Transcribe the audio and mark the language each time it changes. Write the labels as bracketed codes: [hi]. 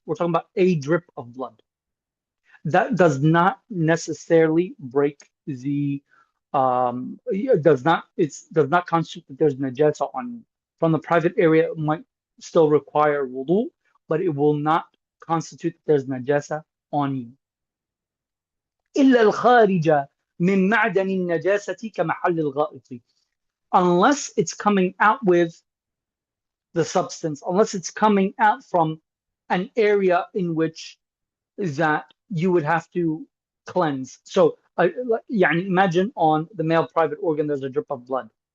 [en] We're talking about a drip of blood. That does not necessarily break the it does not constitute that there's najasa on you. From the private area, it might still require wudu, but it will not constitute that there's najasa on you. [ar] إلا الخارج من معدن النجاسة كمحل الغائط. [en] Unless it's coming out with the substance, unless it's coming out from an area in which that you would have to cleanse. So, يعني imagine on the male private organ, there's a drip of blood.